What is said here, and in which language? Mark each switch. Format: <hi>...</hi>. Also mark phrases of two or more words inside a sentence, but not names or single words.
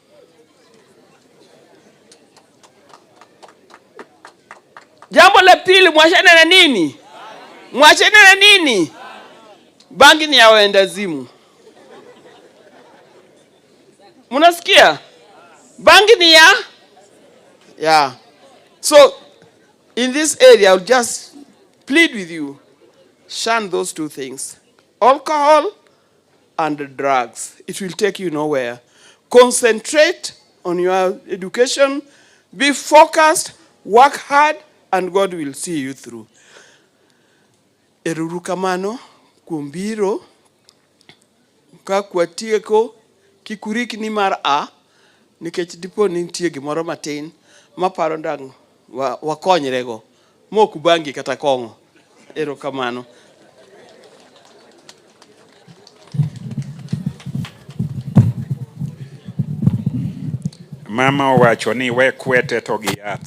<sw>Jambo la pili, mwachane na nini? Mwachane na nini? Bangi ni ya waendazimu. Munasikia? Bangi ni ya?</sw> <en>Yeah. So, in this area, I'll just plead with you, shun those two things. Alcohol and drugs. It will take you nowhere. Concentrate on your education. Be focused. Work hard. And God will see you through.</en> <luo>Erurukamano, kumbiro, kakwatieko, kikurik ni mar a, nikech dipo ni nitie gimoro matin, maparo ndang' wakonyrego, mok bangi kata kong'o. Erokamano. Mama owacho ni we kwete to gi yath.</luo>